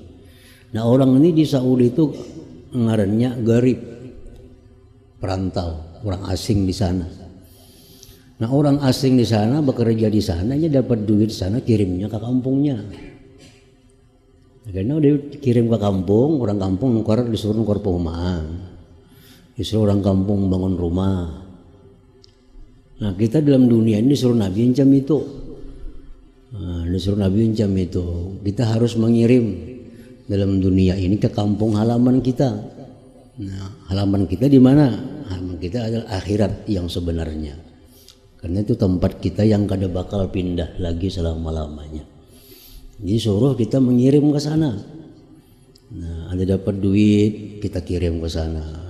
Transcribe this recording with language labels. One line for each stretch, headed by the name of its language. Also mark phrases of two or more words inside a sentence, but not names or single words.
Banjar: Nah, orang ini di Saudi itu ngarannya garib, perantau, orang asing di sana.
Indonesian: Nah, orang asing di sana bekerja di sana, dia dapat duit di sana, kirimnya ke kampungnya. Karena dia kirim ke kampung, orang kampung disuruh nukar perumahan, disuruh orang kampung bangun rumah. Nah, kita dalam dunia ini disuruh Nabi incam itu. Nah, disuruh Nabi incam itu. Kita harus mengirim dalam dunia ini ke kampung halaman kita. Nah, halaman kita di mana? Halaman kita adalah akhirat yang sebenarnya. Karena itu tempat kita yang kada bakal pindah lagi selama-lamanya. Jadi suruh kita mengirim ke sana. Nah, Anda dapat duit, kita kirim ke sana.